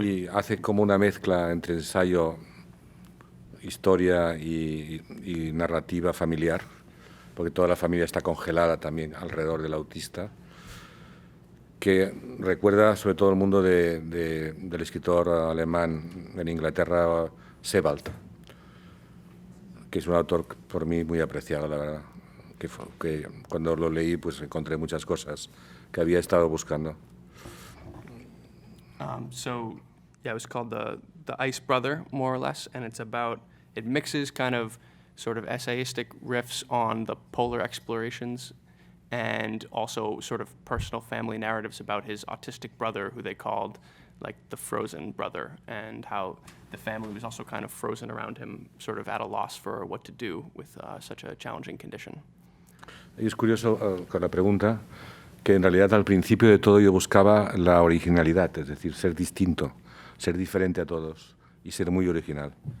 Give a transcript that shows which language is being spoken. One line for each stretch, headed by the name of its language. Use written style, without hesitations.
Spanish: Y hace como una mezcla entre ensayo, historia y narrativa familiar, porque toda la familia está congelada también alrededor del autista, que recuerda sobre todo el mundo del escritor alemán en Inglaterra, Sebald, que es un autor por mí muy apreciado, la verdad, que cuando lo leí pues encontré muchas cosas que había estado buscando.
English: So yeah, it was called the Ice Brother, more or less, and it mixes kind of sort of essayistic riffs on the polar explorations and also sort of personal family narratives about his autistic brother, who they called like the frozen brother, and how the family was also kind of frozen around him, sort of at a loss for what to do with such a challenging condition.
Spanish: Y es curioso con la pregunta que en realidad al principio de todo yo buscaba la originalidad, es decir, ser distinto, ser diferente a todos y ser muy original.